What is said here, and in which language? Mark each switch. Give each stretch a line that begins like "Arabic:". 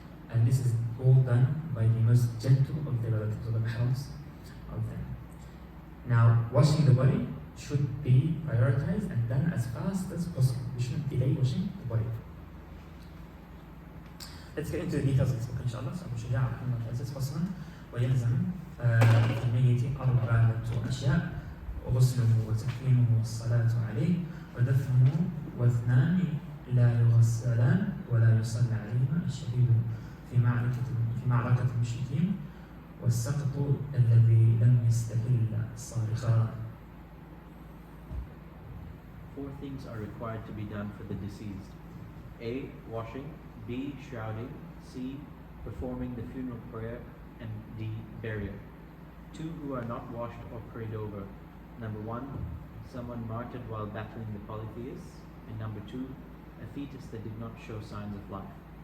English: And this is all done by the most gentle of their relatives, or the mahrams of them. Now, washing the body should be prioritized and done as fast as possible. We shouldn't delay washing the body. Let's get into the details of this book, inshallah. So Abu Shujā says,
Arabic: فصلا ويلزم في الميت 4 أشياء: غسله وتكفينه والصلاة عليه ودفنه، واثنان لا يغسلان ولا يصلى عليهما: الشهيد في معركة المشركين والسقط الذي لم يستهل صارخا.
English: 4 things are required to be done for the deceased: A. Washing, B. Shrouding, C. Performing the funeral prayer, and D. Burial. 2 who are not washed or prayed over: number 1, someone martyred while battling the polytheists, and number 2, a fetus that did not show signs of life.